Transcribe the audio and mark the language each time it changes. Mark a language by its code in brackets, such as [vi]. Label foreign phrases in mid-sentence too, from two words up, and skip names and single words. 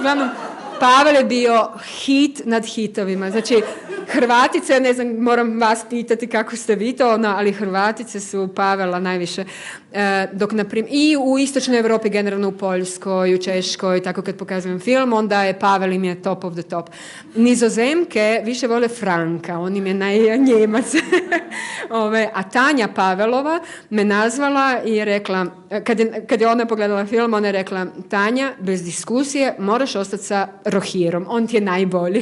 [hr] Uglavnom, Pavel je bio hit nad hitovima. Znači, Hrvatice, ne znam, moram vas pitati kako ste vi to, ali Hrvatice su Pavela najviše. Dok, i u istočnoj Europi, generalno u Poljskoj, u Češkoj, tako kad pokazujem film, onda je Pavel im je [en] top of the top. [hr] Nizozemke više vole Franka, on im je najnjemac. A Tanja Pavelova me nazvala i je rekla, kad je ona pogledala film, ona je rekla, Tanja, bez diskusije, moraš ostati sa Rohirom, on ti je najbolji.